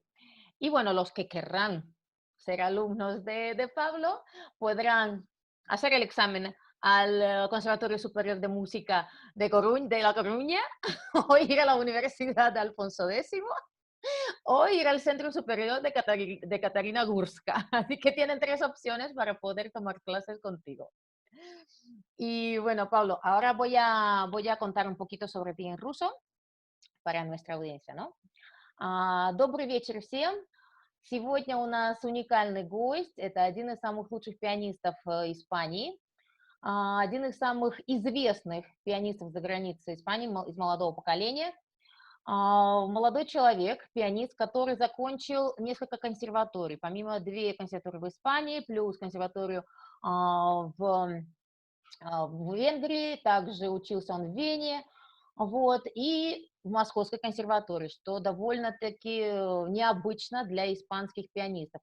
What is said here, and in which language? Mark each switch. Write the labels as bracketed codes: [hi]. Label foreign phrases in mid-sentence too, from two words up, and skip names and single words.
[es] Y bueno, los que querrán ser alumnos de Pablo podrán hacer el examen al Conservatorio Superior de Música de La Coruña, o ir a la Universidad de Alfonso X, o ir al Centro Superior de Catarina Gurska. Así que tienen 3 opciones para poder tomar clases contigo. Y bueno, Pablo, ahora voy a contar un poquito sobre ti en ruso para nuestra audiencia, ¿no? [ru] Добрый вечер всем. Сегодня у нас уникальный гость. Это один из самых лучших пианистов Испании, один из самых известных пианистов за границей Испании, из молодого поколения. Молодой человек, пианист, который закончил несколько консерваторий, помимо 2 консерватории в Испании, плюс консерваторию в Венгрии, также учился он в Вене, вот, и в Московской консерватории, что довольно-таки необычно для испанских пианистов.